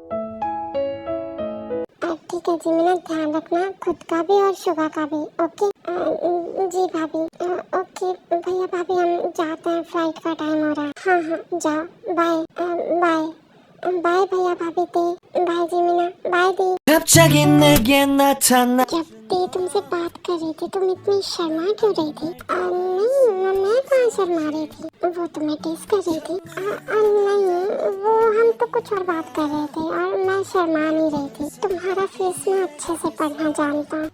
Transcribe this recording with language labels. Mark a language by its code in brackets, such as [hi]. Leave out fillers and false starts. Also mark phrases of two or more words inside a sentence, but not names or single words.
[hi] ठीक है जिमिना, ध्यान रखना खुद का भी और शुगा का भी, ओके? जी भाभी। ओके भैया भाभी, हम जाते हैं, फ्लाइट का टाइम हो रहा है। हाँ जाओ, [en] bye bye bye [hi] भैया भाभी दी, बाय जिमिना, बाय दी। [ko] 갑자기 내게 나타나 [hi] जब दी तुमसे बात कर रही थी तुम इतनी शर्मा क्यों रही थी? नहीं मैं कहाँ शर्मा रही थी, वो तुम्हें टेस्ट कर रही थी। नहीं वो हम तो कुछ और बात कर रहे थे और मैं शर्मा नहीं रही थी। तुम्हारा फेस मैं अच्छे से पढ़ना जानता हूँ।